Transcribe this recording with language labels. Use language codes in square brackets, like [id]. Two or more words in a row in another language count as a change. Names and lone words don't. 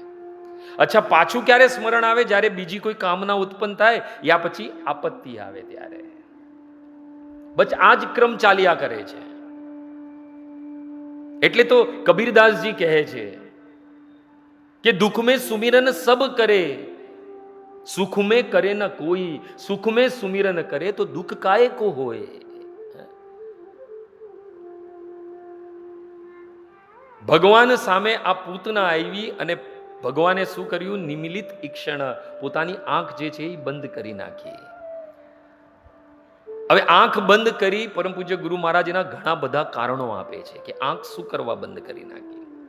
[gu] અચ્છા, પાછું ક્યારે સ્મરણ આવે? જ્યારે બીજી કોઈ કામના ઉત્પન્ન થાય યા પછી આપત્તિ આવે ત્યારે. બસ આ જ ક્રમ ચાલ્યા કરે છે. એટલે તો કબીરદાસજી કહે છે કે [hi] દુઃખ में सुमिरन सब करे, सुख में करे न कोई, सुख में सुमिरन करे तो दुख काहे को होए. [gu] ભગવાન સામે આ પૂતના આવી અને ભગવાને શું કર્યું? નિમિલિત ઈક્ષણ, પોતાની આંખ જે છે એ બંધ કરી નાખી. હવે આંખ બંધ કરી પરમ પૂજ્ય ગુરુ મહારાજ એના ઘણા બધા કારણો આપે છે કે આંખ શું કરવા બંધ કરી નાખી.